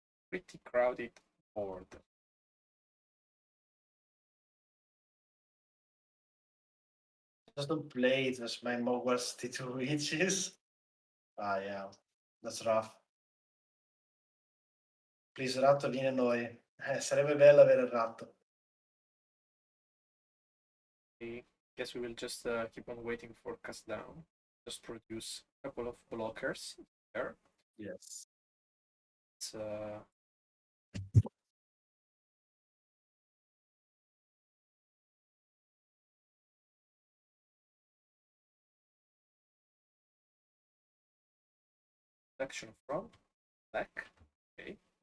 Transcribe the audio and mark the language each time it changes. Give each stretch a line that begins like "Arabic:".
English: Pretty crowded board. Just don't play it as my Mogwarts T2 Witches. Ah, yeah. That's rough.
Italian: Please, ratto, vieni a noi. Sarebbe bello avere il ratto.
English: I guess we will just keep on waiting for cast down. Just produce a couple of blockers there. Yes. It's action from back. Okay.